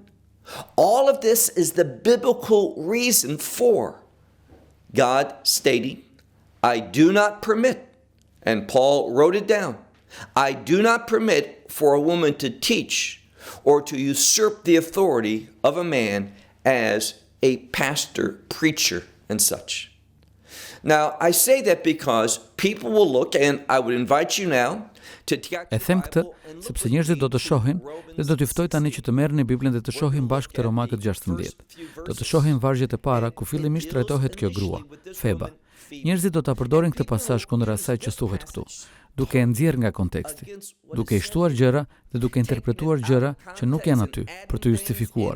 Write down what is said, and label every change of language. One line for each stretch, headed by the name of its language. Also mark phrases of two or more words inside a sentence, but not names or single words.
English: All of this is the biblical reason for God stating, I do not permit, and Paul wrote it down, I do not permit for a woman to teach or to usurp the authority of a man as a pastor, preacher, and such. Now, I say that because people will look, and I would invite you now,
Albanian: E them këtë, sepse njerëzit do të shohin dhe do t'ju ftoj tani që të merrni Biblën dhe të shohin bashkë te Romakët 16. Do të shohin vargjet e para ku fillimisht trajtohet kjo grua, Feba. Njerëzit do ta përdorin këtë pasazh kundër asaj që thuhet këtu. duke e nxjerrë nga konteksti, duke i shtuar gjëra dhe duke interpretuar gjëra që nuk janë aty për të justifikuar.